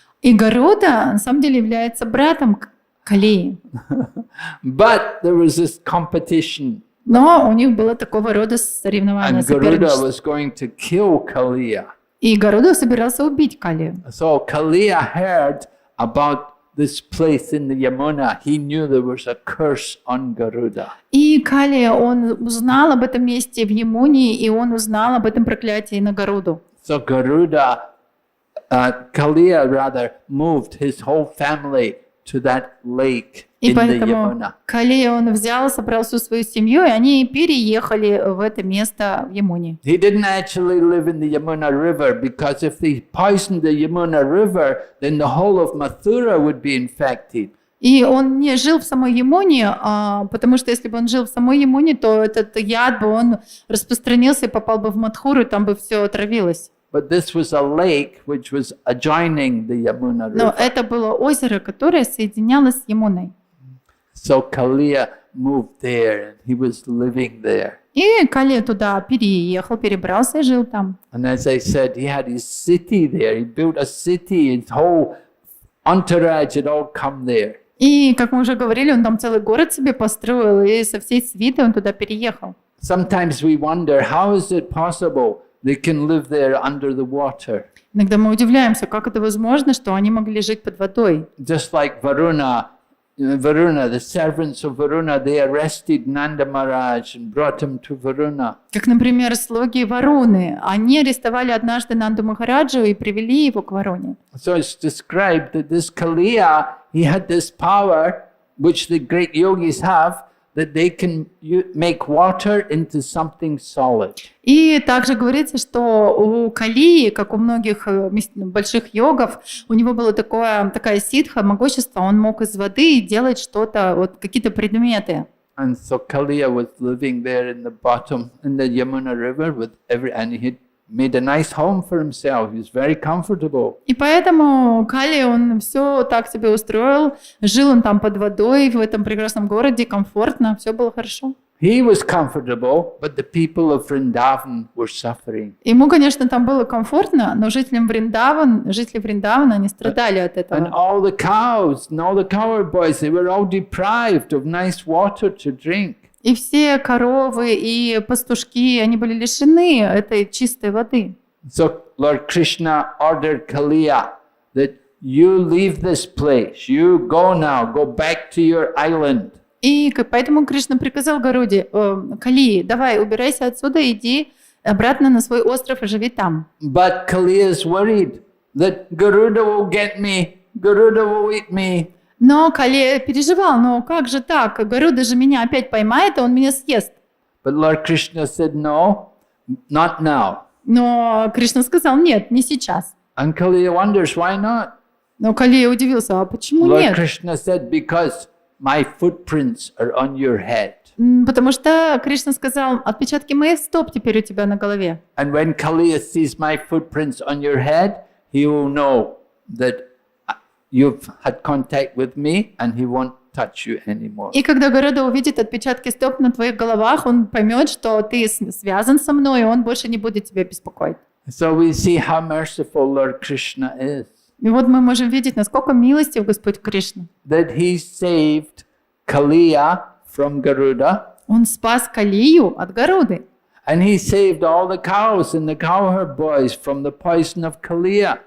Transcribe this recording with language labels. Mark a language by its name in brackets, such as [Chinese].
[Russian] И Гаруда на самом деле является братом Калии. [English] But there was this competition. [Russian] Но у них было такого рода соревнование, [English] And Garuda [Russian] соперничество. [English] was going to kill Kaliya. [Russian] И Гаруда собирался убить Калию. [English] So Kaliya heard about this place in the Yamuna, he knew there was a curse on Garuda. [Russian] И Кали, он узнал об этом месте в Ямуне, и он узнал об этом проклятии на Гаруду. [English] So Kaliya rather, moved his whole family to that lake [Russian] И [English] in the [Russian] поэтому [English] Yamuna. [Russian] Кали, он взял, собрал всю свою семью, и они переехали в это место в Ямуне. [English] He didn't actually live in the Yamuna River because if they poisoned the Yamuna River, then the whole of Mathura would be infected. [Russian] И он не жил в самой Ямуне, потому что если бы он жил в самой Ямуне, то этот яд бы он распространился и попал бы в Мадхуру, и там бы все отравилось. [English] But this was a lake which was adjoining the Yamuna [Russian] Но [English] River. [Russian] это было озеро, которое соединялось с Ямуной. [English] So Kaliya moved there and he was living there. [Russian] И Кали туда переехал, перебрался и жил там. [English] And as I said, he had his city there. He built a city, his whole entourage had all come there. [Russian] И, как мы уже говорили, он там целый город себе построил, и со всей свитой он туда переехал. [English] Sometimes we wonder, how is it possible they can live there under the water? [Russian] Иногда мы удивляемся, как это возможно, что они могли жить под водой. [English] Just like Varuna, the servants of Varuna, they arrested Nanda Maharaj and brought him to Varuna. [Russian] Как, например, слуги Варуны. Они арестовали однажды Нанду Махараджу и привели его к Варуне. [English] So it's described that this Kaliya, he had this power, which the great yogis have, that they can make water into something solid. [Russian] И также говорится, что у Калии, как у многих больших йогов, у него было такая ситха, могущество, он мог из воды делать что-то, вот какие-то предметы. [English] And so Kaliya was living there in the bottom, in the Yamuna River, and he had made a nice home for himself. He was very comfortable. [Russian] И поэтому Кали, он все так себе устроил, жил он там под водой, в этом прекрасном городе, комфортно, все было хорошо. [English] He was comfortable, but the people of Vrindavan were suffering. [Russian] Ему, конечно, там было комфортно, но жители Вриндавана, они страдали от этого. [English] And all the cows and all the cow boys, they were all deprived of nice water to drink. [Russian] И все коровы и пастушки, они были лишены этой чистой воды. [English] So Lord Krishna ordered Kaliya that you leave this place, you go now, go back to your island. [Russian] И поэтому Кришна приказал Гаруде, Калии, давай, убирайся отсюда, иди обратно на свой остров и живи там. [English] But Kaliya is worried that Garuda will get me, Garuda will eat me. [Russian] Но Кали переживал, но как же так? Гаруда же меня опять поймает, и он меня съест. [English] But Lord Krishna said, no, not now. [Russian] Но Кришна сказал, нет, не сейчас. [English] And Kaliya wonders, why not? [Russian] Но Кали удивился, а почему [English] Lord [Russian] нет? [English] Krishna said, because my footprints are on your head. [Russian] Потому что Кришна сказал, отпечатки моих стоп теперь у тебя на голове. [English] And when Kaliya sees my footprints on your head, he will know that you've had contact with me and he won't touch you anymore. [Russian] И когда Гаруда увидит отпечатки стоп на твоих головах, он поймет, что ты связан со мной, и он больше не будет тебя беспокоить. [English] So we see how merciful Lord Krishna is. [Russian] И вот мы можем видеть, насколько милостив Господь Кришна. [English] That he saved Kaliya from Garuda. [Russian] Он спас Калию от Гаруды. [English] And he saved all the cows and the cowherd boys from the poison of Kaliya.